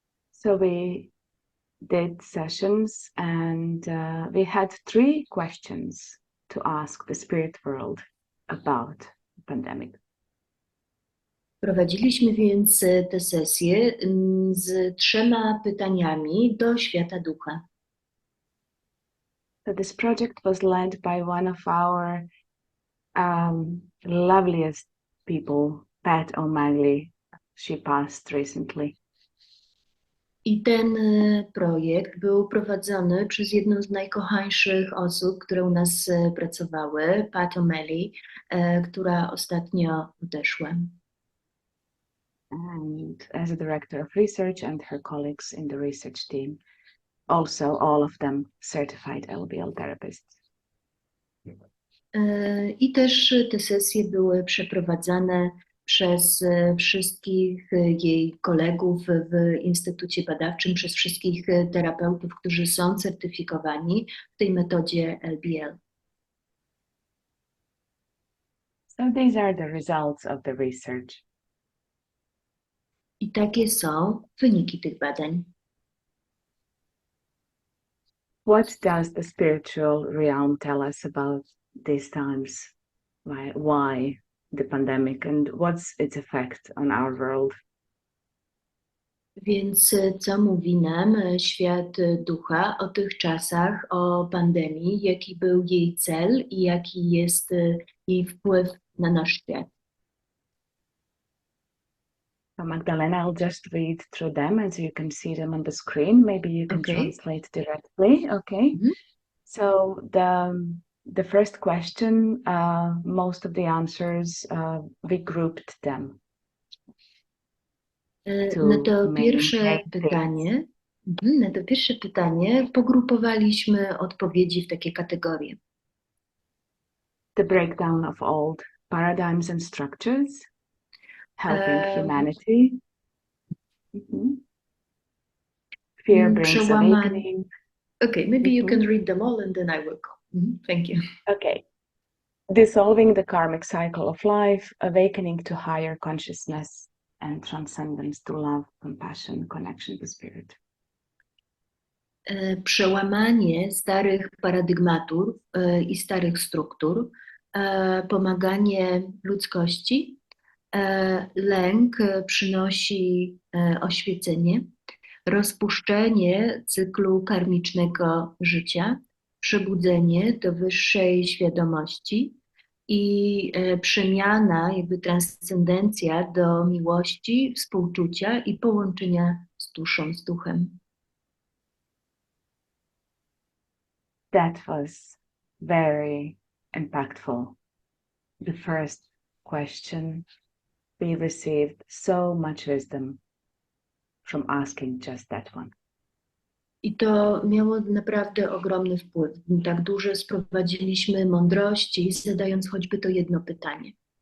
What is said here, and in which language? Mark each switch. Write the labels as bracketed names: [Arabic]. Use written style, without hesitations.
[English] So we did sessions and we had 3 questions to ask the spirit world about the pandemic. [Polish] Prowadziliśmy więc te sesje z 3 pytaniami do świata ducha. [English] So this project was led by one of our loveliest people, Pat O'Malley. She passed recently. [Polish] I ten projekt był prowadzony przez jedną z najkochańszych osób, które u nas pracowały, Pat O'Malley, która ostatnio odeszła. [English] And as a director of research and her colleagues in the research team, also all of them certified LBL therapists. [Polish] I też te sesje były przeprowadzane przez wszystkich jej kolegów w Instytucie Badawczym, przez wszystkich terapeutów, którzy są certyfikowani w tej metodzie LBL. [English] So these are the results of the research. [Polish] I takie są wyniki tych badań. [English] What does the spiritual realm tell us about these times? Why the pandemic and what's its effect on our world? [Polish] Więc co mówi nam świat ducha o tych czasach, o pandemii, jaki był jej cel i jaki jest jej wpływ na nasz świat? [English] So Magdalena, I'll just read through them as you can see them on the screen. Maybe you can Okay. translate directly. Okay. Mhm. So the first question, most of the answers, we grouped them. [Polish] Na to [English] main [Polish] pierwsze [English] themes. [Polish] pytanie, na to pierwsze pytanie pogrupowaliśmy odpowiedzi w takie kategorie. [English] The breakdown of old paradigms and structures, helping humanity. Fear brings [Polish] Przełamanie. [English] awakening. Okay, maybe you can read them all and then I will go. Thank you. Okay. Dissolving the karmic cycle of life, awakening to higher consciousness and transcendence to love, compassion, connection to spirit. [Polish] Przełamanie starych paradygmatów i starych struktur, pomaganie ludzkości, lęk przynosi oświecenie, rozpuszczenie cyklu karmicznego życia, przebudzenie do wyższej świadomości i przemiana, jakby transcendencja do miłości, współczucia i połączenia z duszą, z duchem. [English] That was very impactful. The first question, we received so much wisdom from asking just that one. [Polish] I to miało naprawdę ogromny wpływ. Tak dużo sprowadziliśmy mądrości, zadając choćby to jedno pytanie.